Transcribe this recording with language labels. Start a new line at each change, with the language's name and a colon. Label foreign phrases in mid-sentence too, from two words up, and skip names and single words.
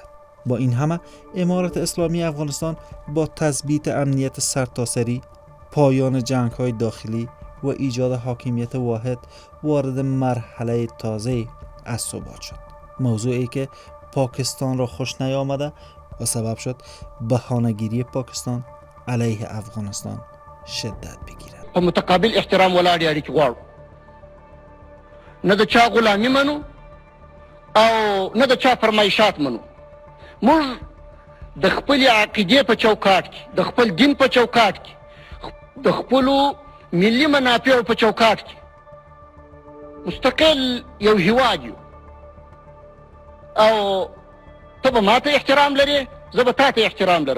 Persian: با این همه امارت اسلامی افغانستان با تثبیت امنیت سرتاسری، پایان جنگ‌های داخلی و ایجاد حاکمیت واحد وارد مرحله تازه از ثبات شد. موضوعی که پاکستان را خوش نیامده و سبب شد بهانه‌گیری پاکستان علیه افغانستان شدت بگیرد.
Pashto: په متقابل احترام ولاړې اړیکې غواړو، نه د چا غلامي منو او نه د چا فرمایشات منو. موږ د خپل عقیدې په چوکاټ کې، د خپل دین په چوکاټ کې، د خپلو ملي منافعو په چوکاټ کې مستقل یو هیواد یو، او ته به ما ته احترام لرې، زه به تا ته احترام لرم.